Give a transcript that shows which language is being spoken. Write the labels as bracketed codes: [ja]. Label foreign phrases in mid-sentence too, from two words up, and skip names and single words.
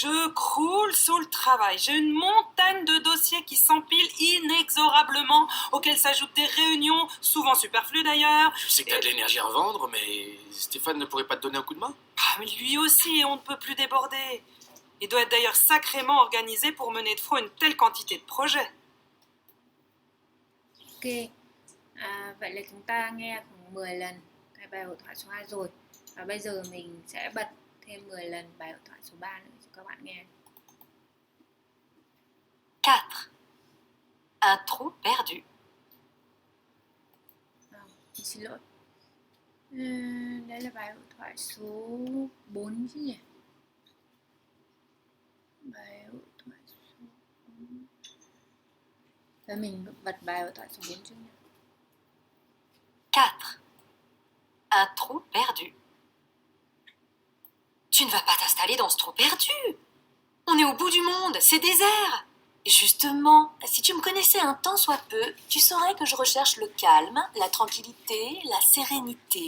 [fr] Je croule sous le travail. J'ai une montagne de dossiers qui s'empilent inexorablement, auxquels s'ajoutent des réunions, souvent superflues d'ailleurs. Je sais que t'as de l'énergie à revendre, mais Stéphane ne pourrait pas te donner un coup de main? Ah, mais lui aussi, on ne peut plus déborder. Il doit être d'ailleurs sacrément organisé pour mener de front une telle quantité de projets. [vi] Ok, vậy là chúng ta nghe khoảng 10 lần cái bài hội thoại số 2 rồi. Và bây giờ mình sẽ bật thêm 10 lần bài hội thoại số 3 nữa cho các bạn nghe. [fr] 4. Un trou perdu. [vi] Mình xin lỗi. Đây là bài hội thoại số 4 chứ nhỉ? Bài hội thoại số 4. Rồi mình bật bài hội thoại số 4 trước nhé. [fr] 4. Un trou perdu. Tu ne vas pas t'installer dans ce trou perdu. On est au bout du monde, c'est désert. Justement, si tu me connaissais un tant soit peu, tu saurais que je recherche le calme, la tranquillité, la sérénité.